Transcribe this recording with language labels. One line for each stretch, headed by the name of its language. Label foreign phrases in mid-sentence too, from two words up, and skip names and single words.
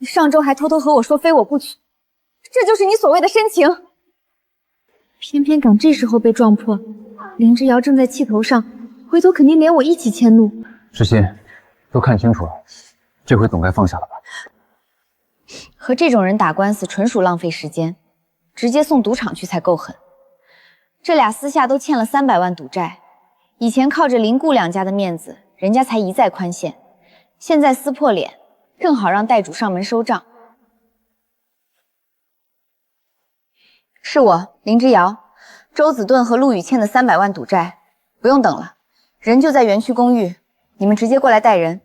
Chinese: 你上周還偷偷和我說非我不娶，這就是你所謂的深情。偏偏趕这時候被撞破，林之遙正在氣頭上，回頭肯定连我一起遷怒。知心，都看清楚了，这回总該放下了吧？和這種人打官司純屬浪費時間，直接送賭場去才夠狠。這倆私下都欠了300萬賭債，以前靠着林顧兩家的面子，人家才一再寬限，現在撕破臉，正好讓債主上門收賬。是我林之遙，周子盾和陸羽欠的300萬賭債，不用等了，人就在園區公寓，你們直接過來帶人。